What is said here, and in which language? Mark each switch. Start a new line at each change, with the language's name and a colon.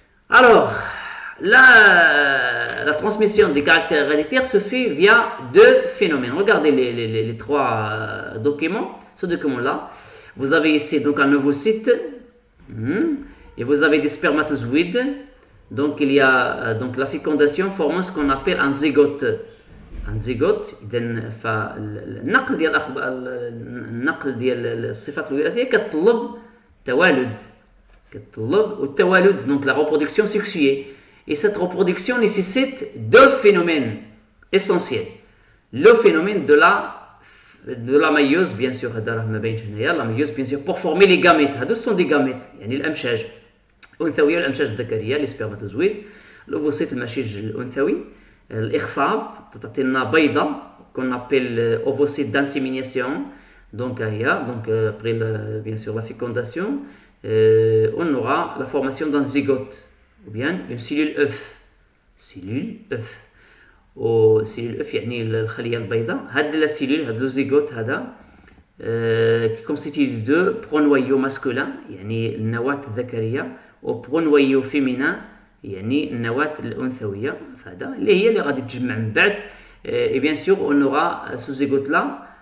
French: Alors, la transmission des caractères héréditaires se fait via deux phénomènes. Regardez les trois documents. Ce document-là, vous avez ici donc un ovocyte et vous avez des spermatozoïdes. Donc il y a donc la fécondation formant ce qu'on appelle un zygote. Un zygote
Arabic: إذن فالنقل ديال الصفات الوراثية كتطلب توالد والتوالد
French: donc la reproduction sexuée. Et cette reproduction nécessite deux phénomènes essentiels. Le phénomène de la méiose bien sûr
Arabic: هذا راه ما باينش هنايا.
French: La méiose bien sûr pour former les gamètes.
Arabic: هادو
French: sont des gamètes
Arabic: يعني الأمشاج الأنثوية والأمشاج الذكرية
French: les spermatozoïdes.
Arabic: الأوفوسيت المشيج الأنثوي. الإخصاب تعطي لنا بيضة
French: qu'on appelle ovocyte d'insémination. Donc après bien sûr la fécondation on aura la formation d'un zygote ou bien une cellule œuf.
Arabic: cellule œuf يعني الخلية البيضاء.
French: هاد la cellule هاد le zygote هذا qui constitue de deux pronoyaux masculins
Arabic: يعني النواة الذكرية
French: و pronoyaux féminins
Arabic: يعني النواة الأنثوية. فهذا اللي هي اللي غادي تجمع من بعد.
French: Et bien sûr on aura ce zygote là